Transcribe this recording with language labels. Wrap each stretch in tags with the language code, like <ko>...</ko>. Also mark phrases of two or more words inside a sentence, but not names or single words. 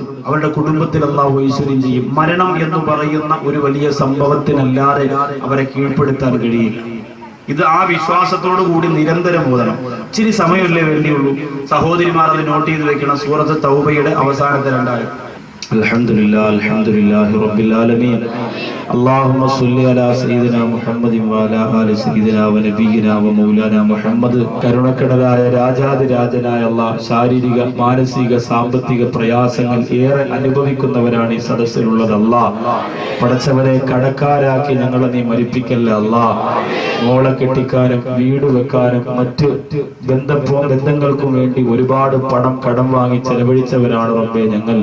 <ml>അവരുടെ കുടുംബത്തിൽ അള്ളാഹു ഐശ്വര്യം ചെയ്യും. മരണം എന്ന് പറയുന്ന ഒരു വലിയ സംഭവത്തിനല്ലാതെ അവരെ കീഴ്പ്പെടുത്താൻ കഴിയില്ല. ഇത് ആ വിശ്വാസത്തോടു കൂടി നിരന്തരം ഓതണം. ഇച്ചിരി സമയമല്ലേ വേണ്ടിയുള്ളൂ. സഹോദരിമാർ അത് നോട്ട് ചെയ്ത് വെക്കണം. സൂറത്ത് തൗബയുടെ അവസാനത്തെ 2 ആയത്ത്.</ml> <ar>الحمد لله رب العالمين اللهم صل على سيدنا محمد وعلى آل سيدنا ونبينا ومولانا മുഹമ്മദ്.</ar> <ml>കരുണക്കടലായ രാജാതിരാജനായ അല്ലാഹ്, ശാരീരിക മാനസിക സാമ്പത്തിക പ്രയാസങ്ങൾ ഏറെ അനുഭവിക്കുന്നവരാണ് ഈ സദസ്സിലുള്ളത്. അല്ലാഹ്, പടച്ചവരെ കടക്കാരാക്കി ഞങ്ങളെ നീ മരിപ്പിക്കല്ല അല്ലാഹ്. മോളെ കെട്ടിക്കാനും വീട് വെക്കാനും മറ്റ് ബന്ധങ്ങൾക്കും വേണ്ടി ഒരുപാട് പണം കടം വാങ്ങി ചെലവഴിച്ചവരാണ് റബ്ബേ ഞങ്ങൾ.</ml>